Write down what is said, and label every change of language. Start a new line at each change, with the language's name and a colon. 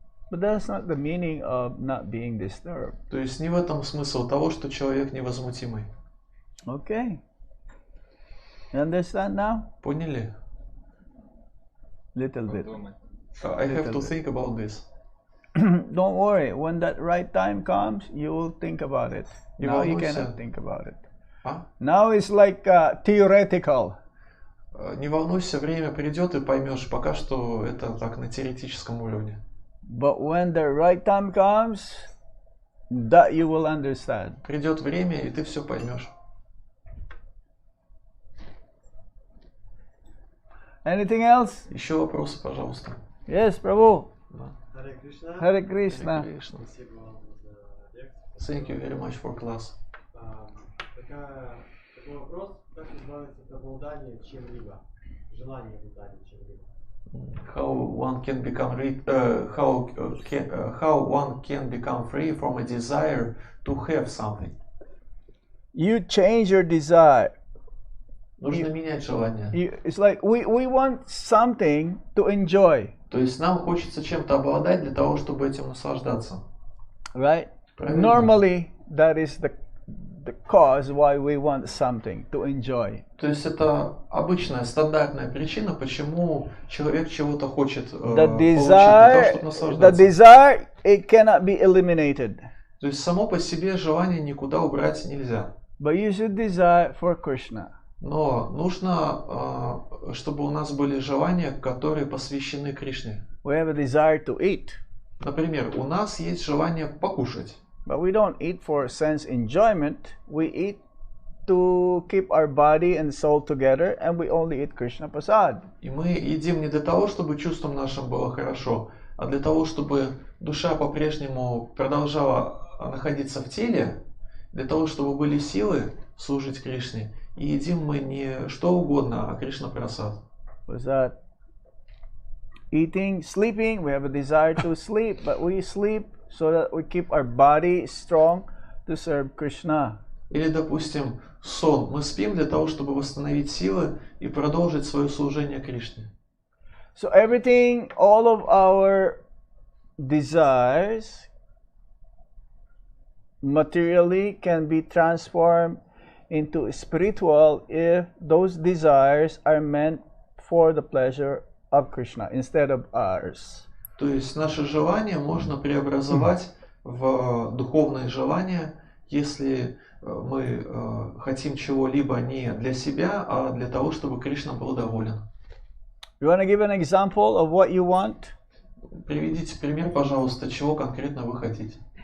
English: But that's not the meaning of not being disturbed.
Russian: То есть не в этом смысл того, что человек невозмутимый.
English: Okay. You understand now?
Russian: Поняли?
English: Little bit. I have to think about this. Don't worry. When that right time comes, you will think about it.
Russian: Не
English: Now you
Russian: волнуйся.
English: cannot think about it. А? Now it's like theoretical.
Russian: Не волнуйся, время придет и поймешь. Пока что это так на теоретическом уровне.
English: But when the right time comes, that you will understand.
Russian: Придет время, и ты все поймешь.
English: Anything else?
Russian: Еще вопросы, пожалуйста.
English: Yes, Prabhu.
Russian: Да. Харе Кришна.
English: Hare Krishna. Hare Krishna.
Russian: Спасибо вам за лекцию.
English: Thank you very much for class.
Russian: Такой вопрос, как избавиться от обладания чем-либо, желания обладания чем-либо.
English: How one can become how one can become free from a desire to have something. You change your desire.
Russian: Нужно менять желание.
English: It's like we want something to enjoy,
Russian: То есть нам хочется чем-то обладать для того, чтобы этим наслаждаться.
English: right?
Russian: Правильно.
English: Normally, that is the cause why we want something to enjoy.
Russian: То есть это обычная, стандартная причина, почему человек чего-то хочет
English: The
Russian: получить для того, чтобы
English: the
Russian: наслаждаться.
English: desire, it cannot be eliminated,
Russian: То есть само по себе желание никуда убрать нельзя.
English: but you should desire for Krishna.
Russian: Но нужно, чтобы у нас были желания, которые посвящены Кришне.
English: We have a desire to eat,
Russian: Например, у нас есть желание покушать.
English: but we don't eat for sense enjoyment. We eat to keep our body and soul together, and we only eat Krishna Prasad.
Russian: И мы едим не для того, чтобы чувствам нашим было хорошо, а для того, чтобы душа по-прежнему продолжала находиться в теле, для того, чтобы были силы служить Кришне. И едим мы не что угодно, а Кришна Прасад.
English: Prasad. Eating, sleeping, we have a desire to sleep, but we sleep so that we keep our body strong to serve Krishna.
Russian: Или, допустим, сон. Мы спим для того, чтобы восстановить силы и продолжить свое служение Кришне.
English: So everything, all of our desires materially can be transformed into spiritual if those desires are meant for the pleasure of Krishna instead of ours.
Russian: То есть наши желания можно преобразовать в духовные желания, если мы хотим чего-либо не для себя, а для того, чтобы Кришна был доволен.
English: You want to give an example of what you want?
Russian: Приведите пример, пожалуйста, чего конкретно вы хотите.